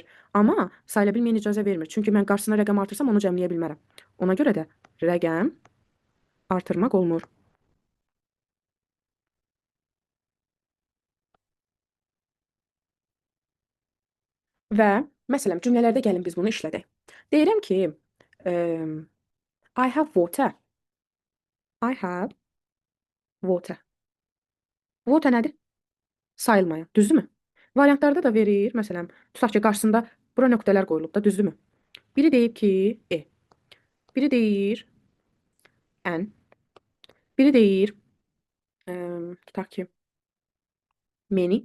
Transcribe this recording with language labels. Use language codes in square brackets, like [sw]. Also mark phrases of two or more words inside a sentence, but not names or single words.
[az] Amma sayıla bilməyən icazə vermir. Çünki mən qarşısına rəqəm artırsam onu cəmləyə bilmərəm. Ona görə də rəqəm artırmaq olmur. Və məsələn, cümlələrdə gəlin biz bunu işlədək. Deyirəm ki, [en] I have water. I have water. [az] Water nədir? Sayılmayan, düzdürmü? Variantlarda da verir. Məsələn, tutaq ki, qarşısında bura nöqtələr qoyulub da, düzdürmü? Biri deyib ki, e. Biri deyir n. Biri deyir, tutaq ki, many.